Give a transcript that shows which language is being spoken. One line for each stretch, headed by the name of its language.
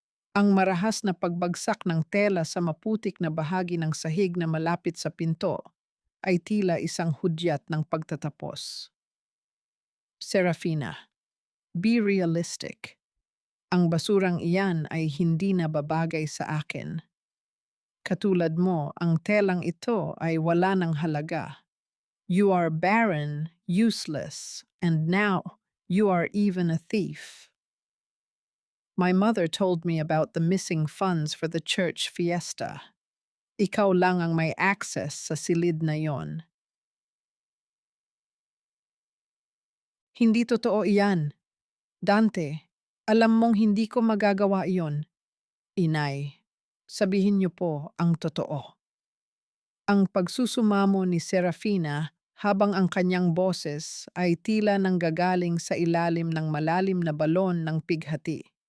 Filipino: Ang marahas na pagbagsak ng tela sa maputik na bahagi ng sahig na malapit sa pinto ay tila isang hudyat ng pagtatapos. Serafina,
English: be realistic.
Filipino: Ang basurang iyan ay hindi na babagay sa akin. Katulad mo, ang telang ito ay wala ng halaga.
English: You are barren, useless, and now you are even a thief. My mother told me about the missing funds for the church fiesta.
Filipino: Ikaw lang ang may access sa silid na yon. Hindi totoo iyan. Dante, alam mong hindi ko magagawa iyon. Inay, sabihin niyo po ang totoo. Ang pagsusumamo ni Serafina habang ang kanyang boses ay tila nanggagaling sa ilalim ng malalim na balon ng pighati.